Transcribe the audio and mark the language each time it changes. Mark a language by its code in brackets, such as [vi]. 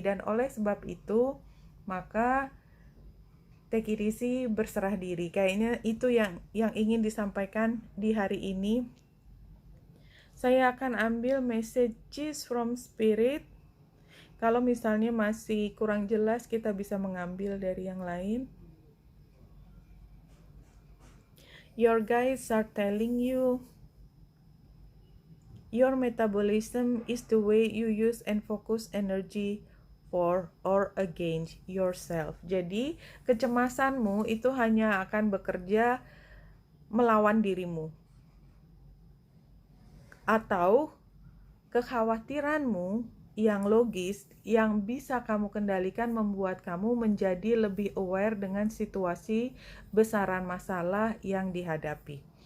[id] Dan oleh sebab itu maka [en] take it easy, [id] berserah diri. Kayaknya itu yang ingin disampaikan di hari ini. Saya akan ambil [en] messages from spirit. [id] Kalau misalnya masih kurang jelas, kita bisa mengambil dari yang lain. [en] Your guides are telling you your metabolism is the way you use and focus energy for or against yourself. [id] Jadi kecemasanmu itu hanya akan bekerja melawan dirimu, atau kekhawatiranmu yang logis, yang bisa kamu kendalikan, membuat kamu menjadi lebih aware dengan situasi besaran masalah yang dihadapi.